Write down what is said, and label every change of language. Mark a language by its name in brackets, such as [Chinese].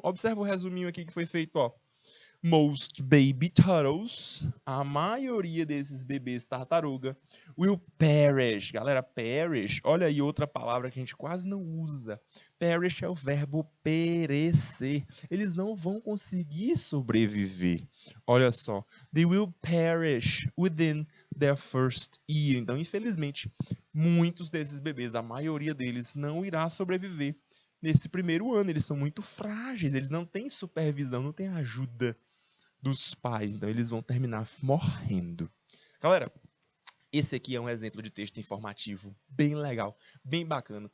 [Portuguese] Observa o resuminho aqui que foi feito, ó. [English] Most baby turtles, [Portuguese] a maioria desses bebês tartaruga, [English] will perish. [Portuguese] Galera, perish, olha aí outra palavra que a gente quase não usa. perish é o verbo perecer. Eles não vão conseguir sobreviver. Olha só. [English] They will perish within their first year. [Portuguese] Então, infelizmente, muitos desses bebês, a maioria deles, não irá sobreviver nesse primeiro ano. Eles são muito frágeis, eles não têm supervisão, não têm ajuda dos pais. Então, eles vão terminar morrendo. Galera, esse aqui é um exemplo de texto informativo bem legal, bem bacana.